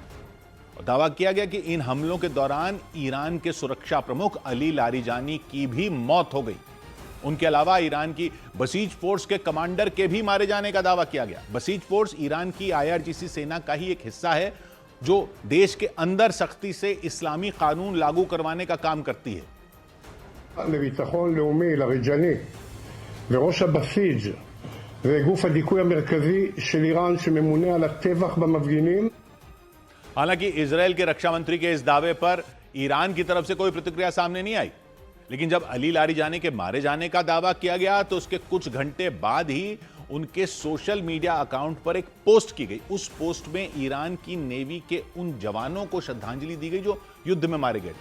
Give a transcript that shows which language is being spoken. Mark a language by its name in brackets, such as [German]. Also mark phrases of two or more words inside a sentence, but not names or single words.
[Hindi] दावा किया गया कि इन हमलों के दौरान ईरान के सुरक्षा प्रमुख अली लारिजानी की भी मौत हो गई। उनके अलावा ईरान की बसीज फोर्स के कमांडर के भी मारे जाने का दावा किया गया। बसीज फोर्स ईरान की IRGC सेना का ही एक हिस्सा है जो देश के अंदर सख्ती से इस्लामी कानून लागू करवाने का काम करती है। [Hebrew] לביטחון לאומי, לריג'ני, וראש הבסיג' וגוף הדיכוי המרכזי של איראן שממונה על הטבח במפגינים। [Hindi] हालांकि इजराइल के रक्षा मंत्री के इस दावे पर ईरान की तरफ से कोई प्रतिक्रिया सामने नहीं आई, लेकिन जब अली लारिजानी के मारे जाने का दावा किया गया तो उसके कुछ घंटे बाद ही उनके [English] social media account [Hindi] पर एक पोस्ट की गई। उस पोस्ट में ईरान की नेवी के उन जवानों को श्रद्धांजलि दी गई जो युद्ध में मारे गए।